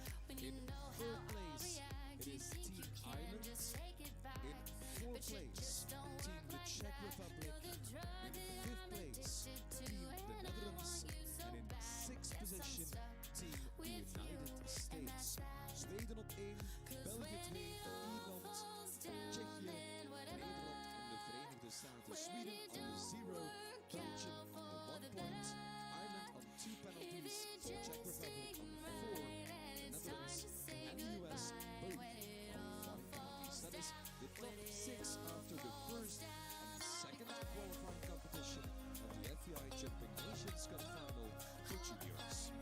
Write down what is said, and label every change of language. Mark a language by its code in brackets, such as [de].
[en] In third place, it is Team Ireland. In fourth place, Team the Czech Republic. In fifth place, Team the Netherlands. And in sixth position, Team the United States. [nl] Zweden op 1, België 2, Ierland, Tsjechië, Nederland en de Verenigde Staten. [en] Sweden on 0, Belgium on the 1 point, Ireland on 2 penalties, Czech Republic on 4, the Netherlands and the US both on 5 penalties. That is the top 6 after the first and second qualifying competition of the FEI Jumping Nations Cup Final for juniors.